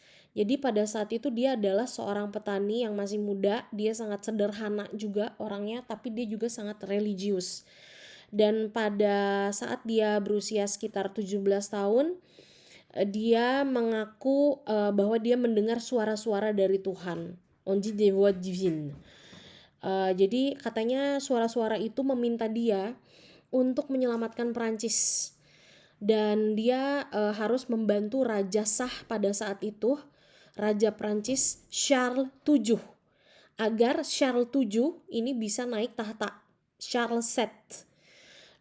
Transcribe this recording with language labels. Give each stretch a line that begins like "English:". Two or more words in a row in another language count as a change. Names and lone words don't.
Indonesian: Jadi pada saat itu dia adalah seorang petani yang masih muda. Dia sangat sederhana juga orangnya, tapi dia juga sangat religius. Dan pada saat dia berusia sekitar 17 tahun, dia mengaku bahwa dia mendengar suara-suara dari Tuhan.
French: On dit des voix divines.
Indonesian: Jadi katanya suara-suara itu meminta dia untuk menyelamatkan Prancis. Dan dia harus membantu raja sah pada saat itu, Raja Prancis Charles VII, agar Charles VII ini bisa naik tahta Charles VII.